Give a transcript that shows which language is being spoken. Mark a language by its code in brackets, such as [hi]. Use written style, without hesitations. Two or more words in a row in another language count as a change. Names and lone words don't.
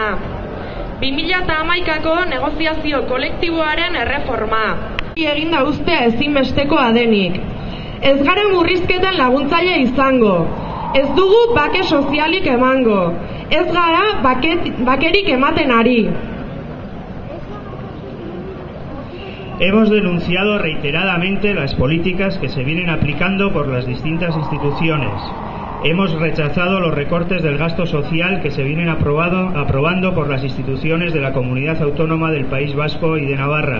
[eu] 2011ko negoziazio kolektiboaren erreforma. Eginda ustea ezinbestekoa denik. Ez gara murrizketan laguntzaile izango. Ez dugu bake sozialik emango. Ez gara bakerik ematen ari. [es] Hemos denunciado reiteradamente las políticas que se vienen aplicando por las distintas instituciones. Hemos rechazado los recortes del gasto social que se vienen aprobando por las instituciones de la Comunidad Autónoma del País Vasco y de Navarra.